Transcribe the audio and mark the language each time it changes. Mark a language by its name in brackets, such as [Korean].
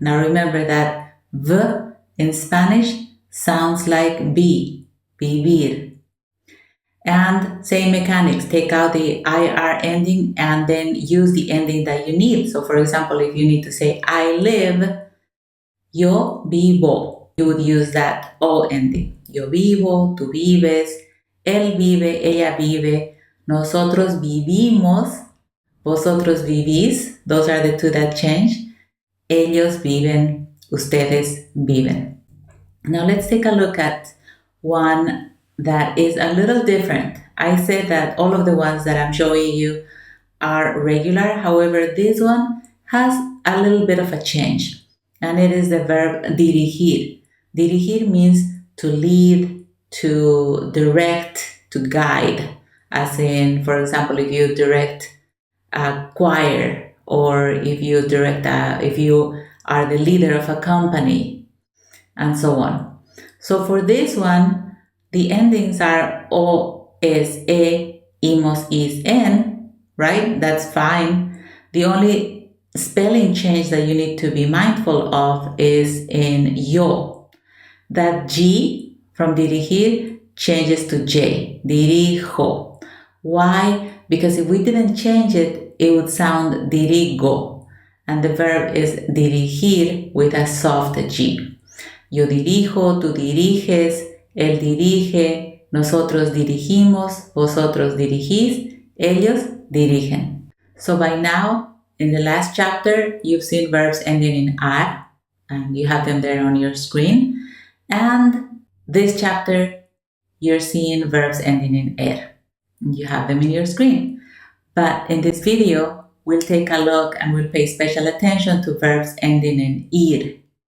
[English] Now remember that v in Spanish sounds like be, vivir. And same mechanics, take out the IR ending and then use the ending that you need. So for example, if you need to say I live, [Spanish] yo vivo, [English] you would use that O ending. [Spanish] Yo vivo, tú vives, él vive, ella vive, nosotros vivimos, vosotros vivís. [English] Those are the two that change. [Spanish] Ellos viven, ustedes viven. [English] Now let's take a look at one that is a little different. I said that all of the ones that I'm showing you are regular. However, this one has a little bit of a change, and it is the verb dirigir. Dirigir means to lead, to direct, to guide. As in, for example, if you direct a choir, or if you are the leader of a company, and so on. So for this one, the endings are o, es, e, imos, is, en, right? That's fine. The only spelling change that you need to be mindful of is in yo. That G from dirigir changes to J, dirijo. Why? Because if we didn't change it, it would sound dirigo. And the verb is dirigir with a soft G. [Spanish] Yo dirijo, tú diriges, él dirige, nosotros dirigimos, vosotros dirigís, ellos dirigen. [English] So by now, in the last chapter, you've seen verbs ending in ar, and you have them there on your screen. And this chapter, you're seeing verbs ending in er. You have them in your screen. But in this video, we'll take a look and we'll pay special attention to verbs ending in ir.